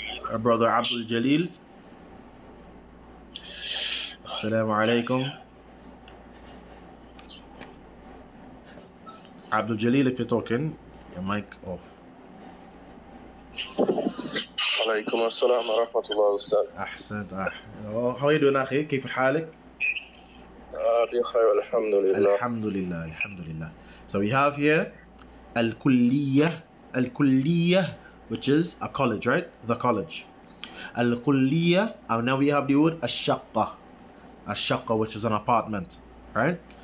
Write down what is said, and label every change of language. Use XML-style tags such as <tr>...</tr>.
<en>Our brother Abdul Jalil.</en> <ar>Assalamu alaikum.</ar> <en>Abdul Jalil, if you're talking, your mic off.</en> <ar>عليكم السلام ورحمة الله أستاذ. أحسنت.</ar> <en>How are you doing, أخي?</en> <ar>كيف حالك? بخير الحمد لله. Alhamdulillah.</ar> <en>So we have here al-kulliyah, which is a college, right? The college. Al-kulliyah, and now we have the word ash-shaqqa, which is an apartment, right?</en>